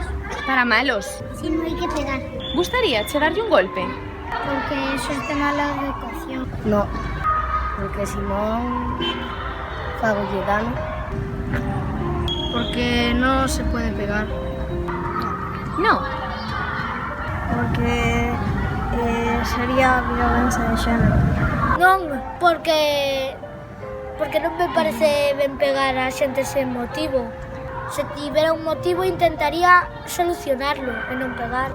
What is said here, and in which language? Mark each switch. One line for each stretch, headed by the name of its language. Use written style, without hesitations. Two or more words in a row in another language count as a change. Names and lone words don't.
Spanish: Para malos. si no hay que pegar.
Galician: Gustaríache darlle un golpe?
Spanish: Porque eso es de mala educación.
Galician: No, porque si non fagolle dano.
Spanish: Porque no se puede pegar. No. Porque sería violencia de xénero.
Galician: Non, porque non me parece ben pegar a xente sen motivo. Se tivera un motivo intentaría solucionarlo e non pegar.